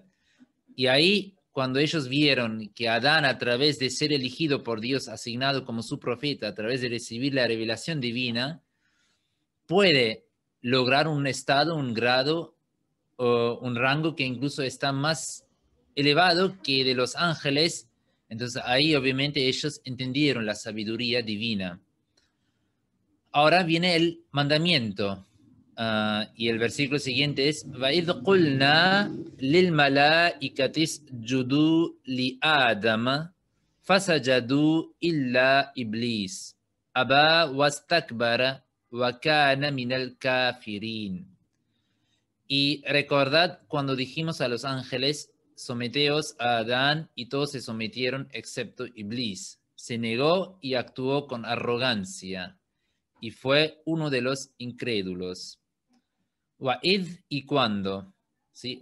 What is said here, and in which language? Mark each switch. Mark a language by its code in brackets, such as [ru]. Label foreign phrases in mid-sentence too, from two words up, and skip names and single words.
[es] Y ahí, cuando ellos vieron que Adán, a través de ser elegido por Dios, asignado como su profeta, a través de recibir la revelación divina, puede lograr un estado, un grado o un rango que incluso está más elevado que de los ángeles. Entonces ahí obviamente ellos entendieron la sabiduría divina. Ahora viene el mandamiento. Y el versículo siguiente es [ar] وَإِذْ قُلْنَا لِلْمَلَائِكَةِ اسْجُدُوا لِآدَمَ فَسَجَدُوا إِلَّا إِبْلِيسَ أَبَى وَاسْتَكْبَرَ وَكَانَ مِنَ الْكَافِرِينَ. [es] Y recordad cuando dijimos a los ángeles, someteos a Adán, y todos se sometieron excepto Iblis. Se negó y actuó con arrogancia, y fue uno de los incrédulos. Wa'id y cuando, ¿sí?